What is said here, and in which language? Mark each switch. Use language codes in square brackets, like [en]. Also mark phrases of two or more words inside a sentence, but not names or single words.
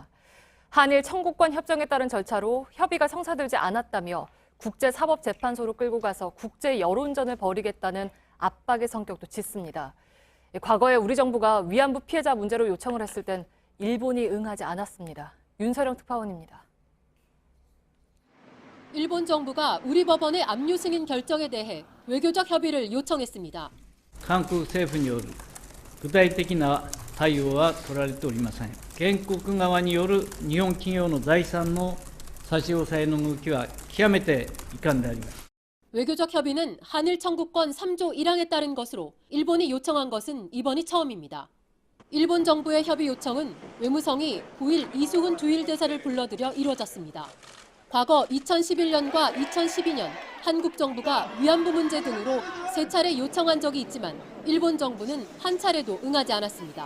[ko] 한일 청구권 협정에 따른 절차로 협의가 성사되지 않았다며 국제사법재판소로 끌고 가서 국제 여론전을 벌이겠다는 압박의 성격도 짙습니다. 과거에 우리 정부가 위안부 피해자 문제로 요청을 했을 땐 일본이 응하지 않았습니다. 윤서령 특파원입니다. 일본 정부가 우리 법원의 압류 승인 결정에 대해 외교적 협의를 요청했습니다. [ja] 한국 政府による具体的な対応は取られておりません。原告側による日本企業の財産の差し押さえの動きは極めて遺憾であります。 [ko] 외교적 협의는 한일 청구권 3조 1항에 따른 것으로 일본이 요청한 것은 이번이 처음입니다. 일본 정부의 협의 요청은 외무성이 9일 이수훈 주일 대사를 불러들여 이루어졌습니다. 과거 2011년과 2012년 한국 정부가 위안부 문제 등으로 3차례 요청한 적이 있지만 일본 정부는 한 차례도 응하지 않았습니다.